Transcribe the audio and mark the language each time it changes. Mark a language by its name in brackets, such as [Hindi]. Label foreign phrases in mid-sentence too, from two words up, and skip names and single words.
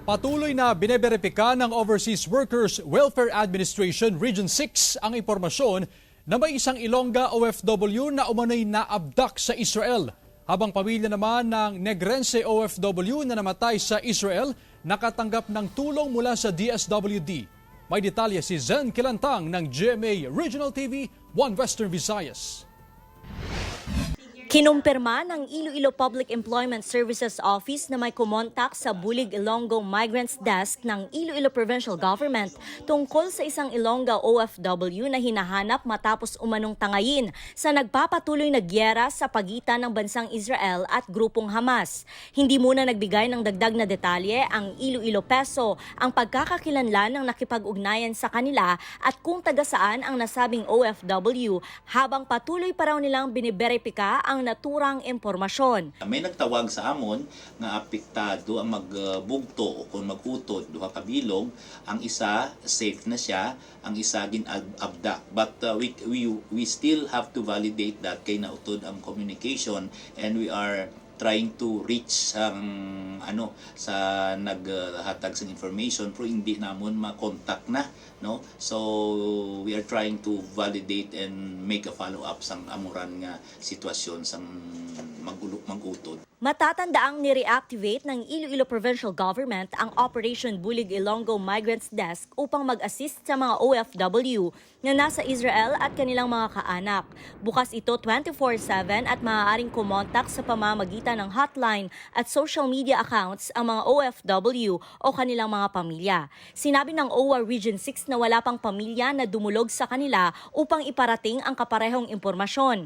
[Filipino] Patuloy na bineberipika ng Overseas Workers Welfare Administration Region 6 ang impormasyon na may isang Ilongga OFW na umano'y naabdak sa Israel. Habang pamilya naman ng Negrense OFW na namatay sa Israel nakatanggap ng tulong mula sa DSWD. May detalye si Zen Kilantang ng GMA Regional TV 1 Western Visayas. Kinumpirma ng Iloilo Public Employment Services Office na may kumontak sa Bulig Ilonggo Migrants Desk ng Iloilo Provincial Government tungkol sa isang Ilongga OFW na hinahanap matapos umanong tangayin sa nagpapatuloy na gyera sa pagitan ng bansang Israel at grupong Hamas. Hindi muna nagbigay ng dagdag na detalye ang Iloilo Peso ang pagkakakilanlan ng nakipag-ugnayan sa kanila at kung taga saan ang nasabing OFW habang patuloy pa raw nilang biniberipika ang naturang impormasyon. [Hiligaynon] May nagtawag sa amon nga apektado ang magbugto o kung magutod duha ka bilog, ang isa safe na siya, ang isa ginabdak. [English] But we still have to validate that [Hiligaynon] kay nautod ang [English] communication, and we are trying to reach [Hiligaynon] sa naghatag sa information pero hindi namon ma-contact na, no, [English] so we are trying to validate and make a follow up [Hiligaynon] sang amuran nga sitwasyon sang magutod. [Filipino] Matatandaang ni-reactivate ng Iloilo Provincial Government ang Operation Bulig Ilonggo Migrants Desk upang mag-assist sa mga OFW na nasa Israel at kanilang mga kaanak. Bukas ito 24/7 at maaaring kumontak sa pamamagitan ng hotline at social media accounts ang mga OFW o kanilang mga pamilya. Sinabi ng OWA Region 6 na wala pang pamilya na dumulog sa kanila upang iparating ang kaparehong impormasyon.